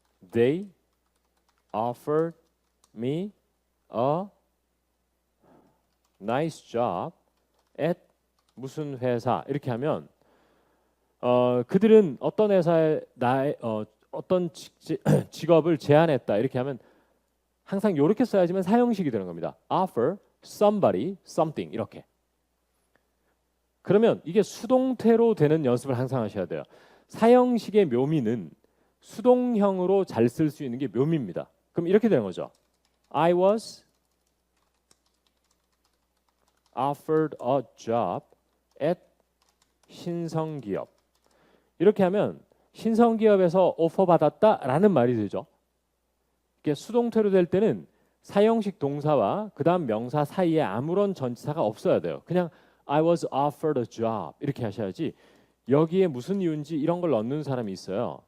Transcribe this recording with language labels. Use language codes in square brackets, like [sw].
[ko] They offered me a nice job at 무슨 회사 이렇게 하면 그들은 어떤 회사에 어떤 직업을 제안했다 이렇게 하면 항상 이렇게 써야지만 사형식이 되는 겁니다. [en] offer somebody something 이렇게. [ko] 그러면 이게 수동태로 되는 연습을 항상 하셔야 돼요. 사형식의 묘미는 수동형으로 잘 쓸 수 있는 게 묘미입니다. 그럼 이렇게 되는 거죠. [en] I was offered a job at 신성기업. [ko] 이렇게 하면 신성기업에서 오퍼 받았다라는 말이 되죠. 이게 수동태로 될 때는 사형식 동사와 그 다음 명사 사이에 아무런 전치사가 없어야 돼요. 그냥 I was offered a job 이렇게 하셔야지 여기에 무슨 이유인지 이런 걸 넣는 사람이 있어요.